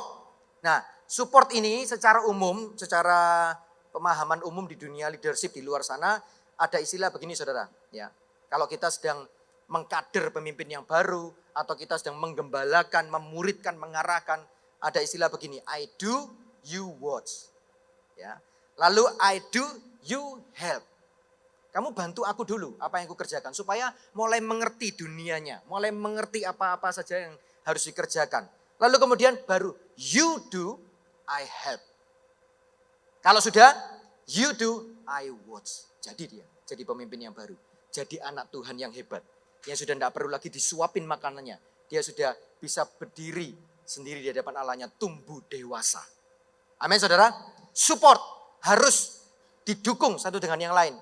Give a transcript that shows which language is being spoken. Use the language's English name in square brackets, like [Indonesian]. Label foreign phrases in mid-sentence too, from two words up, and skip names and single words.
[Indonesian] Nah support ini secara umum, secara pemahaman umum di dunia leadership di luar sana, ada istilah begini saudara. Ya, kalau kita sedang mengkader pemimpin yang baru, atau kita sedang menggembalakan, memuridkan, mengarahkan, ada istilah begini, [English] I do, you watch. [Indonesian] Ya. Lalu [English] I do, you help. [Indonesian] Kamu bantu aku dulu apa yang aku kerjakan supaya mulai mengerti dunianya, mulai mengerti apa-apa saja yang harus dikerjakan. Lalu kemudian baru [English] you do, I help. [Indonesian] Kalau sudah [English] you do, I watch. [Indonesian] Jadi dia, jadi pemimpin yang baru. Jadi anak Tuhan yang hebat. Yang sudah tidak perlu lagi disuapin makanannya. Dia sudah bisa berdiri sendiri di hadapan Allahnya, tumbuh dewasa. Amin saudara. Support harus didukung satu dengan yang lain.